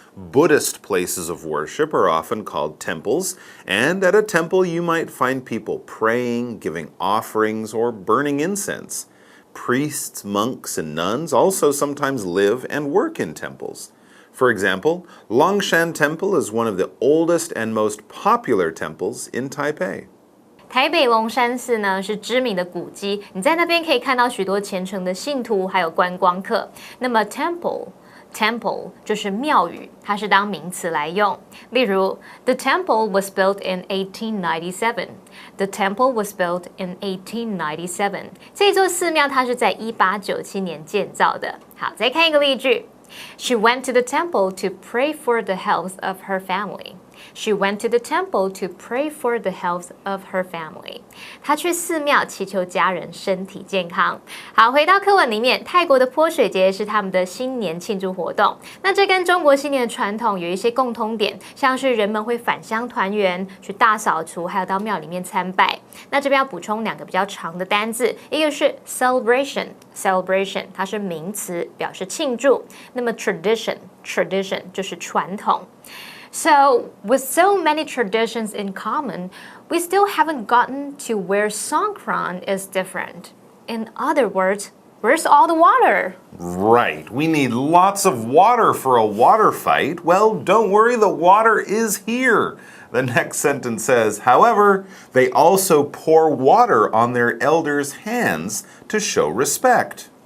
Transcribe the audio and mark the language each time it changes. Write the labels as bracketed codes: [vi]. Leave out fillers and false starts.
[en] Buddhist places of worship are often called temples, and at a temple you might find people praying, giving offerings, or burning incense. Priests, monks, and nuns also sometimes live and work in temples. For example, Longshan Temple is one of the oldest and most popular temples in Taipei. [zh] 台北龙山寺呢是知名的古迹，你在那边可以看到许多虔诚的信徒，还有观光客。那么 temple 就是庙宇，它是当名词来用。例如 [en] ，The temple was built in 1897. The temple was built in 1897. [zh] 这座寺庙它是在1897年建造的。好，再看一个例句。 [en] She went to the temple to pray for the health of her family. She went to the temple to pray for the health of her family. [zh] 她去寺庙祈求家人身体健康。好，回到课文里面，泰国的泼水节是他们的新年庆祝活动。那这跟中国新年的传统有一些共通点，像是人们会返乡团圆、去大扫除，还有到庙里面参拜。那这边要补充两个比较长的单字，一个是 celebration， 它是名词，表示庆祝。那么 tradition 就是传统。 [en] So, with so many traditions in common, we still haven't gotten to where Songkran is different. In other words, where's all the water? Right, we need lots of water for a water fight. Well, don't worry, the water is here. The next sentence says, however, they also pour water on their elders' hands to show respect.